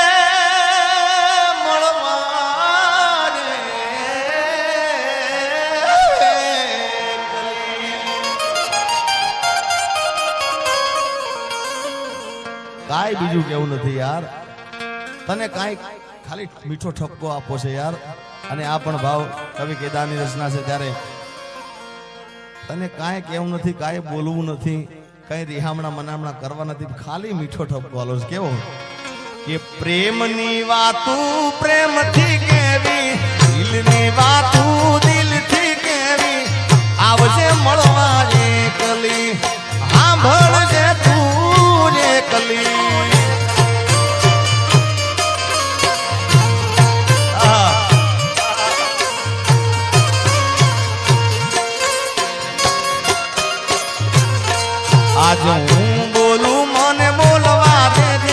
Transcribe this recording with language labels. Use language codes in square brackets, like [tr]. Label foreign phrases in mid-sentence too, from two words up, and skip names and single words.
[gu] મળવા રે કાંઈ બીજું કેવું નથી યાર તને કાંઈ ખાલી મીઠો ઠપકો આપો છે યાર અને આ પણ ભાવ કવિ કેદારની રચના છે ત્યારે તને કાંઈ કેવું નથી કાંઈ બોલવું નથી કાંઈ રિહામણા મનામણા કરવા નથી ખાલી મીઠો ઠપકો આલો છે કેવો કે પ્રેમની વાતું પ્રેમથી કેવી દિલની વાતું દિલથી કેવી આવજે મળવા એકલી સાંભળજે તું એકલી આજ હું બોલું મને બોલવા દે દે